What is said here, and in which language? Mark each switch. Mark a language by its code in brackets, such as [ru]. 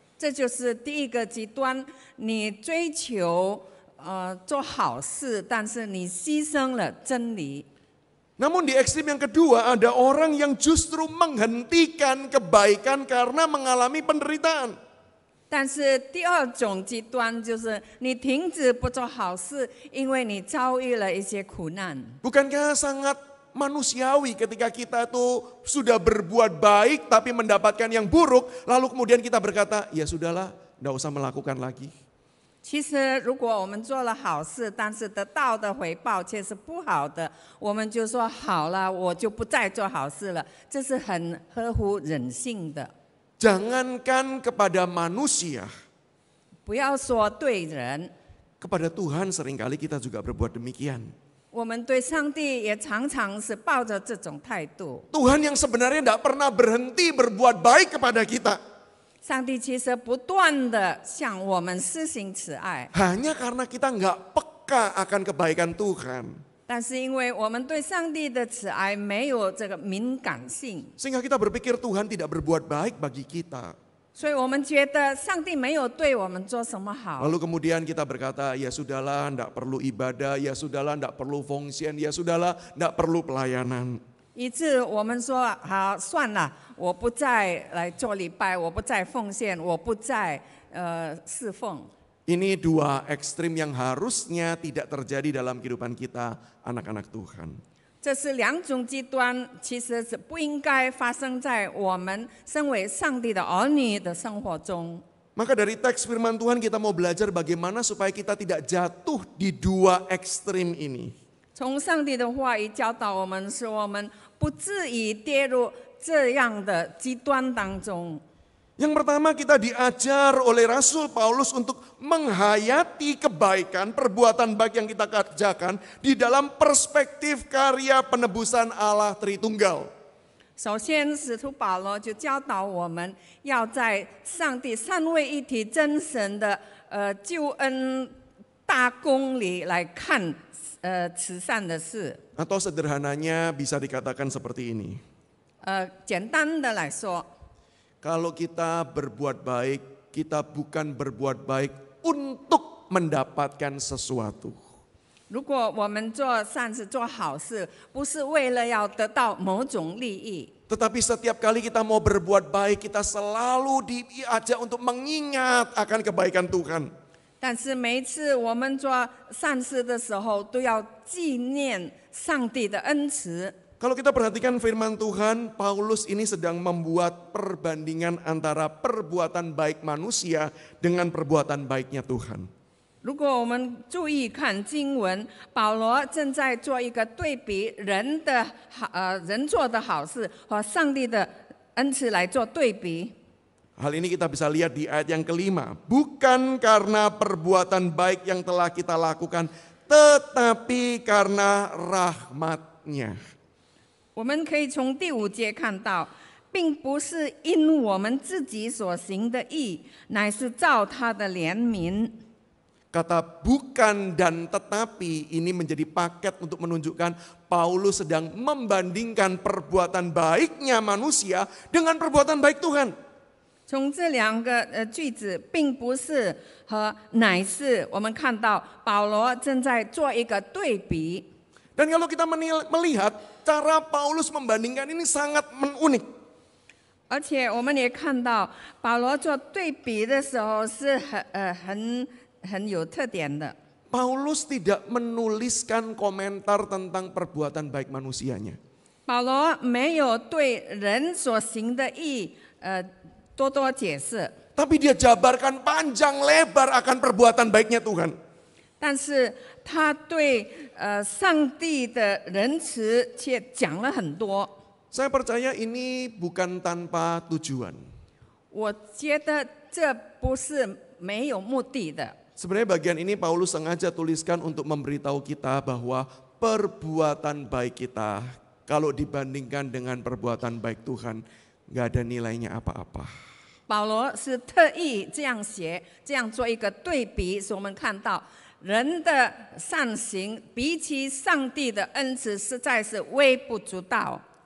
[zh] 这就是第一个极端，你追求做好事，但是你牺牲了真理。 [id] Namun di ekstrim yang kedua ada orang yang justru menghentikan kebaikan karena mengalami penderitaan. [zh] 但是第二种极端就是你停止不做好事，因为你遭遇了一些苦难。 [id] Bukankah sangat manusiawi ketika kita tuh sudah berbuat baik tapi mendapatkan yang buruk, lalu kemudian kita berkata, ya sudahlah, tidak usah melakukan lagi. [zh] 其实，如果我们做了好事，但是得到的回报却是不好的，我们就说好了，我就不再做好事了，这是很合乎人性的。 [id] Jangankan kepada manusia, [zh] 不要说对人， [id] kepada Tuhan seringkali kita juga berbuat demikian. [zh] 我们对上帝也常常是抱着这种态度。 [id] Tuhan yang sebenarnya tidak pernah berhenti berbuat baik kepada kita. [zh] 上帝其实不断的向我们施行慈爱， [id] Hanya karena kita nggak peka akan kebaikan Tuhan. [zh] 但是因为我们对上帝的慈爱没有这个敏感性， [id] Sehingga kita berpikir Tuhan tidak berbuat baik bagi kita. [zh] 所以我们觉得上帝没有对我们做什么好。 [id] Lalu kemudian kita berkata, ya sudahlah, tidak perlu ibadah, ya sudahlah, tidak perlu fungsian, ya sudahlah, tidak perlu pelayanan. [zh] 以致我们说好算了，我不再来做礼拜，我不再奉献，我不再侍奉。 [id] Ini dua ekstrim yang harusnya tidak terjadi dalam kehidupan kita, anak-anak Tuhan. [zh] 这是两种极端，其实是不应该发生在我们身为上帝的儿女的生活中。 [id] Maka dari teks firman Tuhan kita mau belajar bagaimana supaya kita tidak jatuh di dua ekstrim ini. [zh] 从上帝的话语教导我们，使我们不至于跌入这样的极端当中。 [id] Yang pertama kita diajar oleh Rasul Paulus untuk menghayati kebaikan, perbuatan baik yang kita kerjakan di dalam perspektif karya penebusan Allah Tritunggal. [zh] 首先，使徒保罗就教导我们要在上帝三位一体真神的救恩大功里来看慈善的事。 [id] Atau sederhananya bisa dikatakan seperti ini. [zh] 简单的来说， [id] Kalau kita berbuat baik, kita bukan berbuat baik untuk mendapatkan sesuatu. [zh] 如果我们做善事、做好事，不是为了要得到某种利益， [id] Tetapi setiap kali kita mau berbuat baik, kita selalu diajak untuk mengingat akan kebaikan Tuhan. [zh] 但是每一次我们做善事的时候，都要纪念上帝的恩慈。 [id] Kalau kita perhatikan firman Tuhan, Paulus ini sedang membuat perbandingan antara perbuatan baik manusia dengan perbuatan baiknya Tuhan. [zh] 如果我们注意看经文，保罗正在做一个对比，人做的好事和上帝的恩慈来做对比。 [id] Hal ini kita bisa lihat di ayat yang kelima. Bukan karena perbuatan baik yang telah kita lakukan, tetapi karena rahmat-Nya. [zh] 我们可以从第5节看到，并不是因我们自己所行的义，乃是照他的怜悯。 [id] Kata bukan dan tetapi ini menjadi paket untuk menunjukkan Paulus sedang membandingkan perbuatan baiknya manusia dengan perbuatan baik Tuhan. [zh] 从这2个句子，并不是和乃是，我们看到保罗正在做一个对比。 [id] Dan kalau kita melihat cara Paulus membandingkan ini sangat unik. [zh] 而且我们也看到保罗做对比的时候是很有特点的。 [id] Paulus tidak menuliskan komentar tentang perbuatan baik manusianya. [zh] 保罗没有对人所行的义多多解释， [id] Tapi dia jabarkan panjang lebar akan perbuatan baiknya Tuhan. [zh] 但是他对上帝的仁慈却讲了很多。 [id] Saya percaya ini bukan tanpa tujuan. [zh] 我觉得这不是没有目的的。 [id] Sebenarnya bagian ini Paulus sengaja tuliskan untuk memberitahu kita bahwa perbuatan baik kita kalau dibandingkan dengan perbuatan baik Tuhan nggak ada nilainya apa-apa. [zh] 保罗是特意这样写，这样做一个对比，使我们看到人的善行比起上帝的恩慈实在是微不足道。